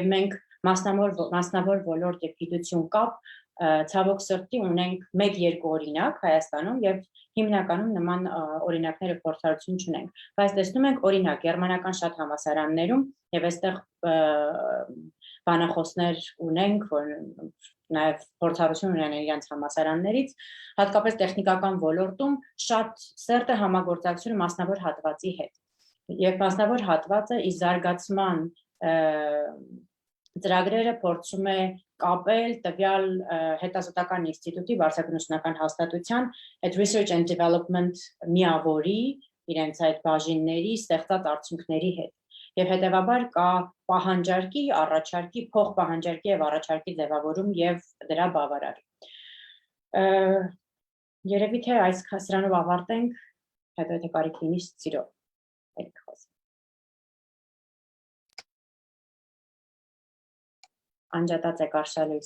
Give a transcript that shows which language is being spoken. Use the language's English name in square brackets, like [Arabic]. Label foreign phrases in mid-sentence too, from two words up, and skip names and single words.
[Armenian] մենք մասնավոր ոլորտ եւ գիտություն կապ ցավոք սրտի ունենք 1-2 օրինակ Հայաստանում եւ հիմնականում նման օրինակները փորձառություն չունենք, բայց տեսնում ենք օրինակ գերմանական շատ համալսարաններում եւ այստեղ բանախոսներ ունենք, որ նաեւ փորձառություն ունեն իրենց համալսարաններից, հատկապես տեխնիկական ոլորտում շատ սերտ է համագործակցությունը մասնավոր հատվածի հետ։ Եվ մասնավոր հատվածը ի զարգացման ծրագրերը փորձում է կապել տվյալ հետազոտական ինստիտուտի բարձրագույն ուսումնական հաստատության այդ [English] research and development [Armenian] միավորի իրենց այդ բաժինների ստեղծած արդյունքների հետ եւ հետեւաբար կա պահանջարկի, առաջարկի, փոխպահանջարկի եւ առաջարկի ձևավորում եւ դրա բավարար։ Երևի թե այս սրանով ավարտենք, հետո եթե կարիք լինի սիրով։ անջատած եք արշալույս։